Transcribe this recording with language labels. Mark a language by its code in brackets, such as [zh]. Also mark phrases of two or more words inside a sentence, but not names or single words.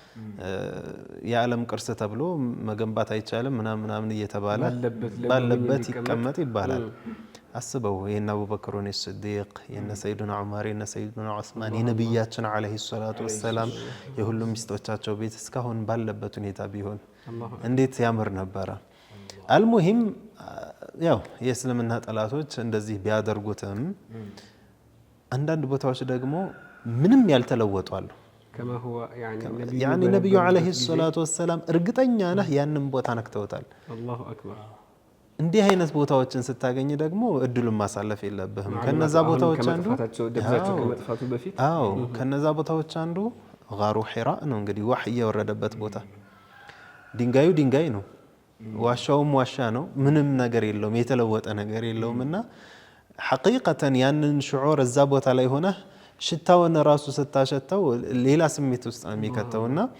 [am] የዓለም ቅርስ ተብሎ መገንባት አይቻልም ምናምን እየተባለ ባለበት ይቀመጥ ይባላል አስበው የነ አቡበክር ሲዲቅ የነ ሰይዱና ዑመር የነ ሰይዱና ዑስማን የነብያችን [ar] عليه الصلاة والسلام [am] የሁሉም ሚስቶቻቸው ቤት እስካሁን ባለበት ሁኔታ ቢሆን እንዴት ያምር ነበር አልሙሂም ያው የእስልምና ጠላቶች እንደዚህ ቢያደርጉትም አንዳንድ ቦታዎች ደግሞ ምንም ያልተለወጡ አሉ [ar] كما هو [am] يعني ነብዩ [ar] عليه الصلاة والسلام [am] እርግጠኛ ነህ ያንን ቦታ ነክተውታል [ar] الله اكبر [am] እንዲህ አይነት ቦታዎችን ስታገኝ ደግሞ እድሉን ማሳለፍ የለብህም ከነዛ ቦታዎች አንዱ ደብዛቸው ከመጥፋቱ በፊት አዎ ከነዛ ቦታዎች አንዱ ጋሩ ሒራ ነው እንግዲህ ወህይ የወረደበት ቦታ ድንጋዩ ድንጋይ ነው ዋሻውም ዋሻ ነው ምንም ነገር የለውም የተለወጠ ነገር የለውምና ሐቂቀተን ያንን ሽዑር እዛ ቦታ ላይ ሆነ ሽታውን ራሱ ስታሸተው ሌላ ስሜት ውስጥ ነው የሚከተውና